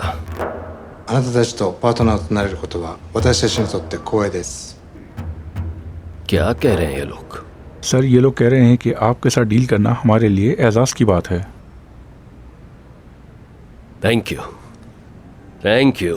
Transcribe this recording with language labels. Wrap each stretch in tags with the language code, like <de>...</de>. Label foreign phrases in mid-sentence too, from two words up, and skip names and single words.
<ja>あなたたちとパートナーとなれることは私たちにとって光栄です。</ja> <hi>क्या कह रहे हैं ये लोग? सर ये लोग कह रहे हैं कि आपके साथ डील करना हमारे लिए एजाज की बात है।</hi> <en>Thank you, thank you.</en>